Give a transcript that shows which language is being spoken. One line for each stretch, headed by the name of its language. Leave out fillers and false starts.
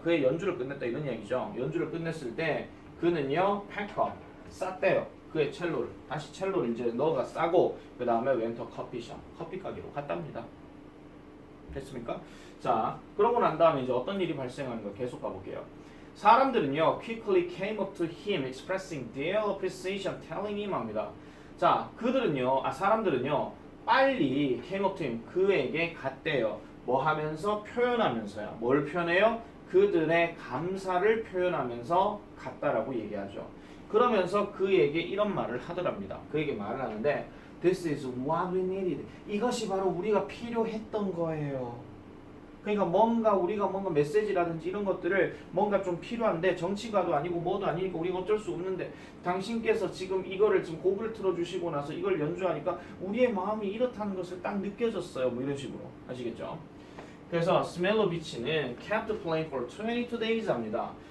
Korean: 그의 연주를 끝냈다, 이런 얘기죠. 연주를 끝냈을 때 그는요
English: pack up,
Korean: 쌌대요. 그의 첼로를, 다시 첼로를 이제 넣어가 싸고 그 다음에 웬터 커피숍, 커피 가게로 갔답니다. 됐습니까? 자, 그러고 난 다음에 이제 어떤 일이 발생하는 거 계속 가볼게요. 사람들은요
English: quickly came up to him expressing their appreciation, telling him
Korean: 합니다. 자, 사람들은요 빨리
English: came up to him,
Korean: 그에게 갔대요. 뭐 하면서? 표현하면서요. 뭘 표현해요? 그들의 감사를 표현하면서 갔다라고 얘기하죠. 그러면서 그에게 이런 말을 하더랍니다. 그에게 말을 하는데
English: This is what we needed.
Korean: 이것이 바로 우리가 필요했던 거예요. 그러니까 우리가 뭔가 메시지라든지 이런 것들을 뭔가 좀 필요한데 정치가도 아니고 뭐도 아니니까 우리가 어쩔 수 없는데 당신께서 지금 이거를 지금 곡을 틀어주시고 나서 이걸 연주하니까 우리의 마음이 이렇다는 것을 딱 느껴졌어요. 뭐 이런 식으로. 아시겠죠? 그래서 스멜로비치는
English: kept playing for 22 days
Korean: 합니다.